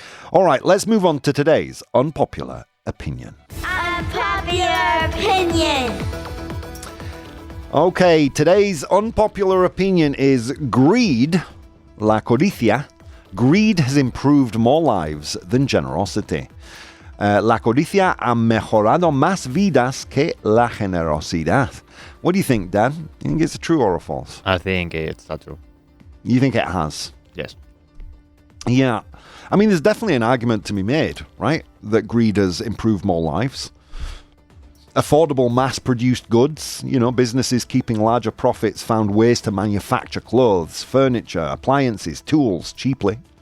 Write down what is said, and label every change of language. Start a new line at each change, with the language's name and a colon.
English: All right, let's move on to today's unpopular opinion. Unpopular opinion. Okay, today's unpopular opinion is greed,
Spanish: la codicia.
English: Greed has improved more lives than generosity.
Spanish: La codicia ha mejorado más vidas que la generosidad.
English: What do you think, Dan? You think it's true or a false? I think it's not true. You think it has? Yes. Yeah. I mean, there's definitely an argument to be made, right? That greed has improved more lives. Affordable mass-produced goods, businesses keeping larger profits found ways to manufacture clothes, furniture, appliances, tools cheaply.